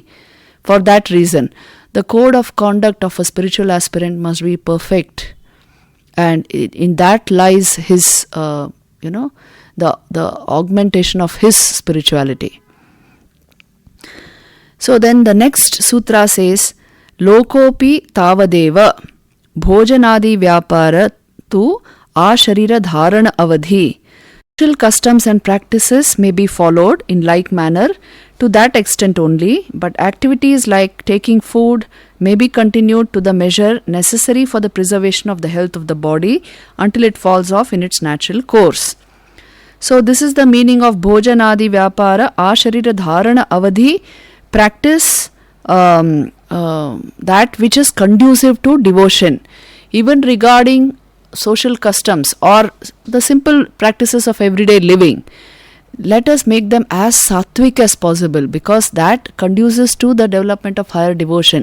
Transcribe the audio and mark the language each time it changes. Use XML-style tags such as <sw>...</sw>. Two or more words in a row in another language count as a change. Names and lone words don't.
<en>For that reason, the code of conduct of a spiritual aspirant must be perfect. And in that lies his, the augmentation of his spirituality. So then the next sutra says,</en> <sa>लोकोऽपि तावदेव भोजनादि व्यापार तु आशरीर धारण अवधि.</sa> <en>Social customs and practices may be followed in like manner to that extent only, but activities like taking food may be continued to the measure necessary for the preservation of the health of the body until it falls off in its natural course. So this is the meaning of</en> <sa>भोजनादि व्यापार आशरीर धारण अवधि.</sa> <en>Practice that which is conducive to devotion, even regarding social customs or the simple practices of everyday living. Let us make them as sattvic as possible, because that conduces to the development of higher devotion.</en>